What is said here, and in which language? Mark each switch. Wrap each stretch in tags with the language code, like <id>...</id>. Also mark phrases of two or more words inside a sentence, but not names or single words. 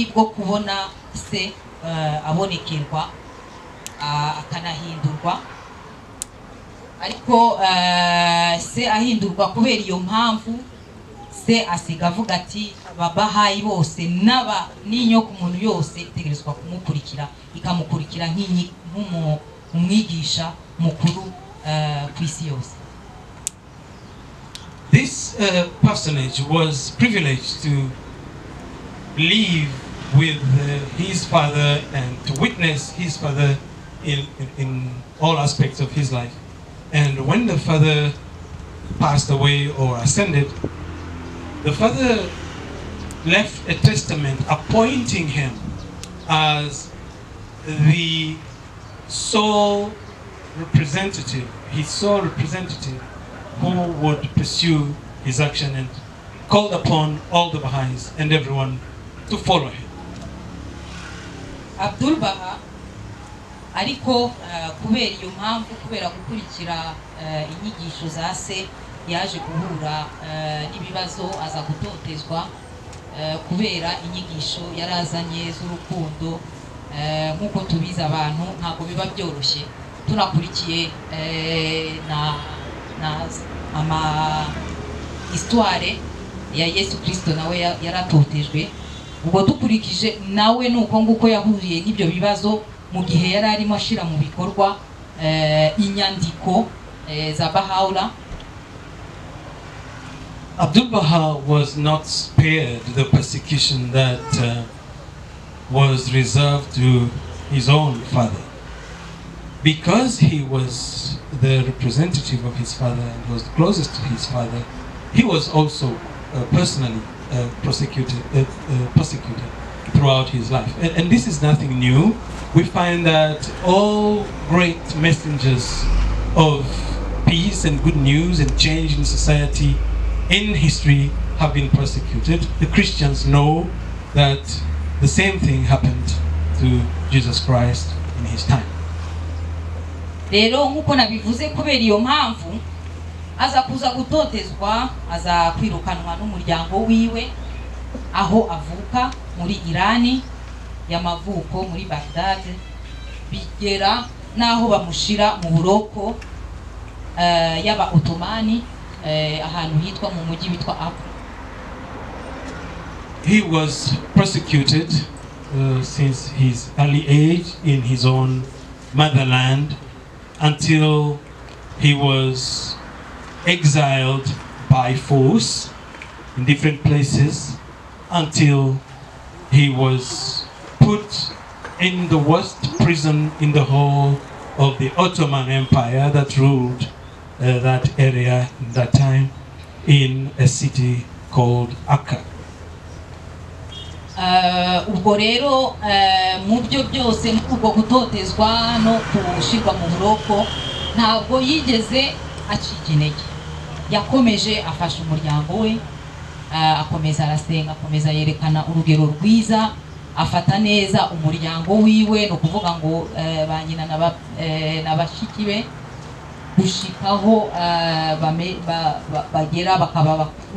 <rw>bwo kubona se abonekerwa akanahindurwa, ariko se ahindurwa kubera iyo mpamvu se asiga avuga ati ababahayi bose n'inyo ku muntu yose itegerezwa kumukurikira, ikamukurikira nk'umwigisha mukuru ku isi yose.</rw> <en>This personage was privileged to live with his father and to witness his father in all aspects of his life. And when the father passed away or ascended, the father left a testament appointing him as the sole representative, who would pursue his action, and called upon all the Baha'is and everyone to follow him.</en> <rw>Abdul Baha ariko kubera iyo mpamvu, kubera gukurikira inyigisho za se, yaje guhura n'ibibazo, aza gutotezwa kubera inyigisho yarazanye z'urukundo. Nkuko tubiza abantu ntabwo biba byoroshye, tunakurikiye ama histoire ya Yesu Kristo nawe yaratotejwe. Ubwo dukurikije nawe nuko nguko yahuriye n'ibyo bibazo mu gihe yari arimo ashira mu bikorwa inyandiko za Baha'u'llah.</rw> <en>Abdul Baha was not spared the persecution that was reserved to his own father. Because he was the representative of his father and was closest to his father, he was also personally persecuted throughout his life. And this is nothing new. We find that all great messengers of peace and good news and change in society in history have been persecuted. The Christians know that the same thing happened to Jesus Christ in his time.</en> <rw>Rero nkuko nabivuze, kubera iyo mpamvu aza kuza gutotezwa, aza kwirukanwa n'umuryango wiwe aho avuka muri Irani y'amavuko muri Baghdad, bigera naho bamushira mu buroko y'aba Ottomani ahantu hitwa mu mujyi bitwa Acre.</rw> <en>He was persecuted since his early age in his own motherland, until he was exiled by force in different places, until he was put in the worst prison in the whole of the Ottoman Empire that ruled that area in that time, in a city called Akka.</en> <rw>Ubwo rero mu byo byose ubwo gutotezwa no kushirwa mu buroko, ntabwo yigeze acika intege. Yakomeje afasha umuryango we, akomeza arasenga, akomeza yerekana urugero rwiza, afata neza umuryango wiwe, no kuvuga ngo banyina n'abashiki be, gushikaho bagera bakaba bakuru.</rw>